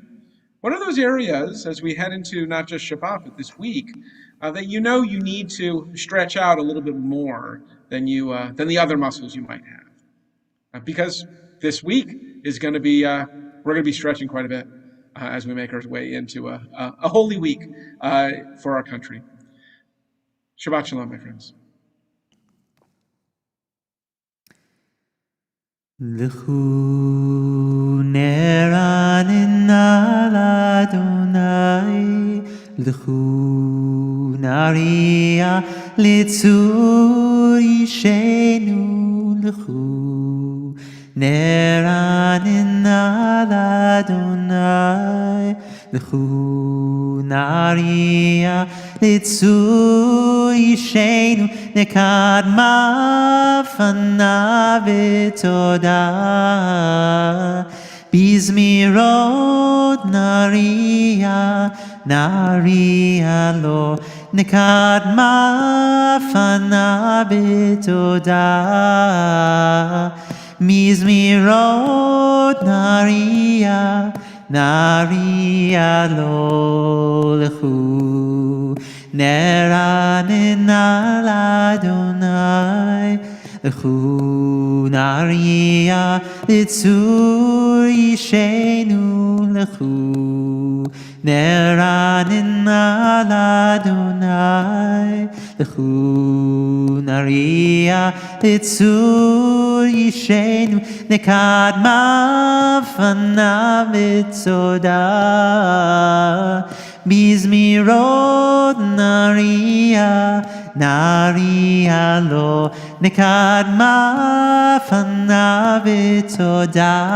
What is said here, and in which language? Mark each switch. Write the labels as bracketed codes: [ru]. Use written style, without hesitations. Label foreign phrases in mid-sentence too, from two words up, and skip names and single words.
[en] What are those areas as we head into not just Shabbat, but this week, that you know you need to stretch out a little bit more than the other muscles you might have? Because this week is going to be, we're going to be stretching quite a bit as we make our way into a holy week for our country. [he] שבת שלום, [en] my friends. [he] לכו נרננה לה, לכו נריעה לצור ישענו, לכו נרננה לה, לכו נריעה לצור ישענו, נקדמה פניו בתודה, בזמירות נריע לו, נקדמה פניו בתודה, בזמירות נריע לו, לכו נרננה לה׳, לכו נריעה לצור ישענו, לכו נרננה לה, לכו נריעה לצור ישענו, נקדמה פניו בתודה, בזמירות נריע לו, נקדמה פניו בתודה,